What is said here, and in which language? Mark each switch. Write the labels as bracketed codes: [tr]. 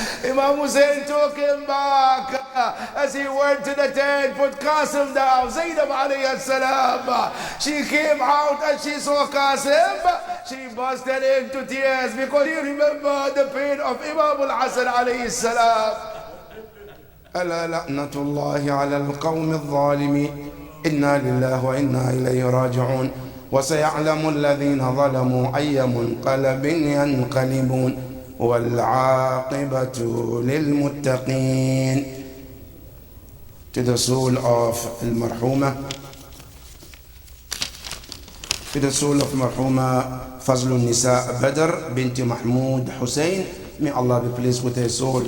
[en] Imam Hussein took him back as he went to the tent, put Qasim down. Zainab alayhi salam, she came out and she saw Qasim. She busted into tears because she remembered the pain of Imam al-Hasan alayhi salam. [ar] ألا لعنة الله على القوم الظالمين إنا لله وإنا إليه راجعون وسيعلم الذين ظلموا أي منقلب ينقلبون والعاقبة للمتقين. [en] To the soul of [ar] المرحومة, [en] to the soul of مرحومة فضل النساء بدر بنت محمود حسين. May Allah be pleased with her soul.